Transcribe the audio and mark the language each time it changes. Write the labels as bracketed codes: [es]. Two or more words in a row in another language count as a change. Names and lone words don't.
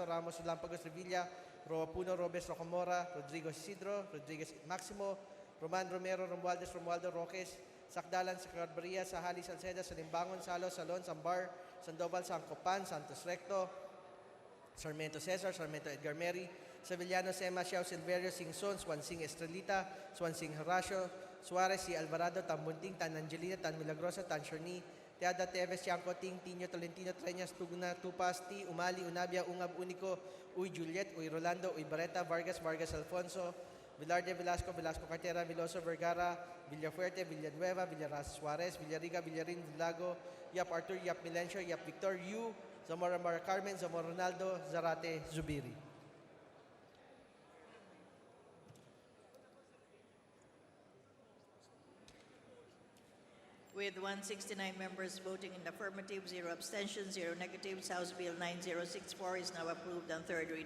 [en] Ramos, Lampagos, Revilla, Roa Puno, Robes, Rocamora, Rodrigo Isidro, Rodriguez Maximo, Roman Romero, Romualdo Roques, Sakdalan, Sacarbaria, Sahali, Salceda, Salimbangon, Salo, Salon, Sambar, Sandoval, Sancopan, Santos Recto, Sarmiento Cesar, Sarmiento Edgar Meri, Sevillano, Sema, Xiao, Silverio, Singson, Swansing Estrelita, Swansing Horacio, Suarez, Si Alvarado, Tan Bunting, Tan Angelina, Tan Milagrosa, Tan Shorni, Teada Teves, Tiangco, Ting, Tino, Tolentino, Treñas, Tugna, Tupas, Ti, Umali, Unabia, Ungab, Unico, Uy Juliet, Uy Rolando, Uy Barreta, Vargas, Vargas Alfonso, Velarde, Velasco, Velasco Cartera, Veloso Vergara, Villafuerte, Villanueva, Villaraz Suarez, Villariga, Villarin, Villago, Yap Arthur, Yap Milencio, Yap Victor, Yu, Zamora Mara Carmen, Zamora Ronaldo, Zarate, Zubiri. With 169 members voting in the affirmative, 0 abstentions, 0 negatives, House Bill 9064 is now approved on third reading.